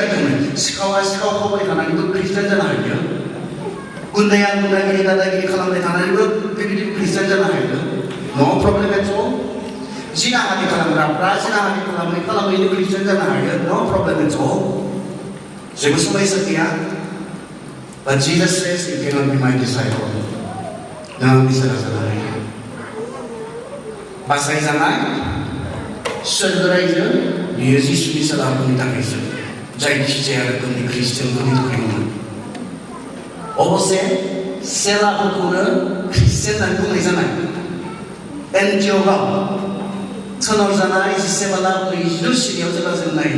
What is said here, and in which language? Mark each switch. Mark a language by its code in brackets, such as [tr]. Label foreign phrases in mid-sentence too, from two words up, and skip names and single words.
[brx] रोखोमै सिखावा सिखाव खावबाय थानानैबो ख्रिस्टियान जानो हायो गुन्दाया गुन्दागिरि दादागिरि खालामबाय थानानैबो बेबायदि ख्रिस्टियान जानो हायो [en] no problem at all [brx] जिनाहारि खालामग्राफ्रा जिनाहारि खालामैनो ख्रिस्टियान जानो हायो [en] no problem at all [brx] जेबो समस्या गैया [en] But Jesus says you cannot be my disciple [brx] नों आंनि सेरा जानो हायो बासायजानाय सोरगोरायजों बियो जिसुनि सेलाफोरनि थाखायसो जायखिजाया रोखोमनि ख्रिस्टियानफोरनि थाखाय नङा अबसे सेलाफोरखौनो ख्रिस्टियान होननानै बुंनाय जानाय एन्टिअ'खआव सोनारजानाय जिसेबाला 42 सिरियाव जेब्ला जों नायो